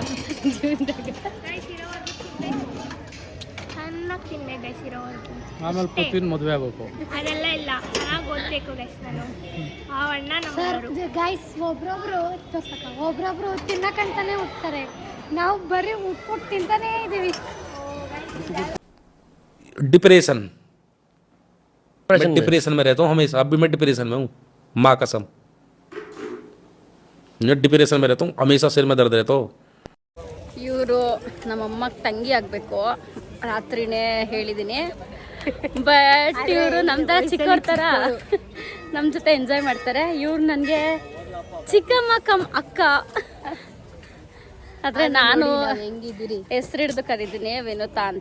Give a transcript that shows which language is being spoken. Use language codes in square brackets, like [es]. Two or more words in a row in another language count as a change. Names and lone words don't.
[kn] ಚೆನ್ನಾಗಿ ತಿನ್ನೆ ಗೈಸ್ ಇರೋವರೆಗೂ. ಆಮೇಲೆ ಪೃಥ್ವಿನ ಮದುವೆ ಆಗಬೇಕು. ಅದೆಲ್ಲ ಇಲ್ಲ, ಚೆನ್ನಾಗಿ ಓದ್ಬೇಕು ಗೈಸ್. ನಾನು ಆ ಅಣ್ಣ ನಮ್ಮ ಗೈಸ್ ಒಬ್ರೊಬ್ರು ತಿನ್ನಕಂತಾನೆ ಉಟ್ತಾರೆ. ನಾವು ಬರೀ ಉಟ್ಬಿಟ್ಟು ತಿಂತಾನೇ ಇದೀವಿ. [hi] डिप्रेशन में रहता हूँ हमेशा. अभी मैं डिप्रेशन में हूँ, माँ कसम. मैं डिप्रेशन में रहता हूँ हमेशा. सिर में दर्द रहता हो. [kn] ಇವರು ನಮ್ಮಮ್ಮಗೆ ತಂಗಿ ಆಗಬೇಕು, ರಾತ್ರಿನೇ ಹೇಳಿದ್ದೀನಿ. ಬಟ್ ಇವರು ನಮ್ಮ ಥರ ಚಿಕ್ಕವ್ರ ಥರ ನಮ್ಮ ಜೊತೆ ಎಂಜಾಯ್ ಮಾಡ್ತಾರೆ. ಇವ್ರು ನನಗೆ ಚಿಕ್ಕಮ್ಮ ಕಮ್ ಅಕ್ಕ. ಆದರೆ ನಾನು ಹೆಸರು ಹಿಡಿದು ಕರೀತೀನಿ, ವಿನುತಾ ಅಂತ.